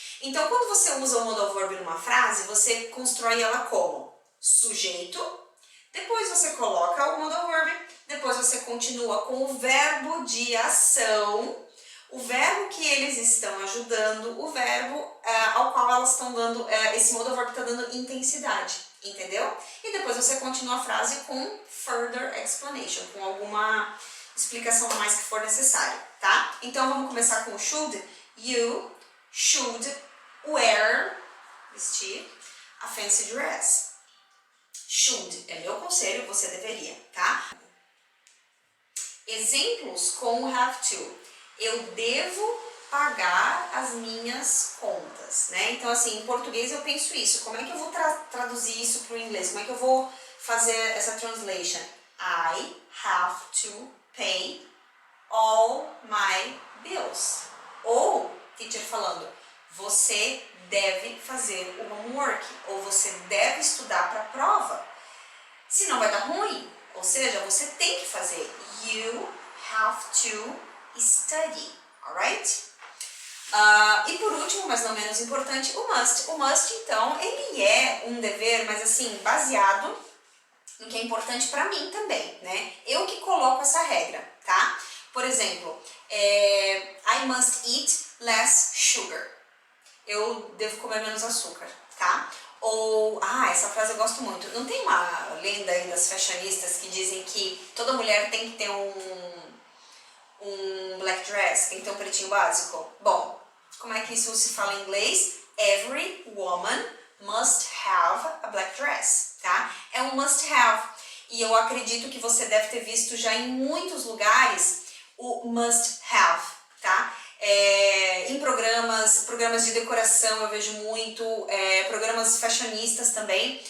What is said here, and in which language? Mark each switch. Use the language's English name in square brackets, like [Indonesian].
[Portuguese] Então, quando você usa o modal verb numa frase, você constrói ela como sujeito, depois você coloca o modal verb, depois você continua com o verbo de ação, o verbo que eles estão ajudando, o verbo ao qual elas estão dando, esse modal verb está dando intensidade, entendeu? E depois você continua a frase com [English] further explanation, [Portuguese] com alguma explicação a mais que for necessário, tá? Então vamos começar com o should. [English] You should wear, vestir, a fancy dress. [Portuguese] Should é meu conselho, você deveria, tá? Exemplos com o have to. Eu devo pagar as minhas contas, né? Então, assim, em português eu penso isso. Como é que eu vou traduzir isso para o inglês? Como é que eu vou fazer essa translation? [English] I have to pay all my bills. [Portuguese] Ou, teacher falando, você deve fazer o homework. Ou você deve estudar para a prova. Senão vai dar ruim. Ou seja, você tem que fazer. [English] You have to study, alright? [Portuguese] E por último, mas não menos importante, o must. O must, então, ele é um dever, mas assim, baseado no que é importante pra mim também, né? Eu que coloco essa regra, tá? Por exemplo, [English] I must eat less sugar. [Portuguese] Eu devo comer menos açúcar, tá? Ou, essa frase eu gosto muito. Não tem uma lenda aí das fashionistas que dizem que toda mulher tem que ter um black dress, tem que ter um pretinho básico? Bom, como é que isso se fala em inglês? [English] Every woman must have a black dress, tá? [Portuguese] É um must have. E eu acredito que você deve ter visto já em muitos lugares o must have, tá? Em programas de decoração eu vejo muito, programas fashionistas também.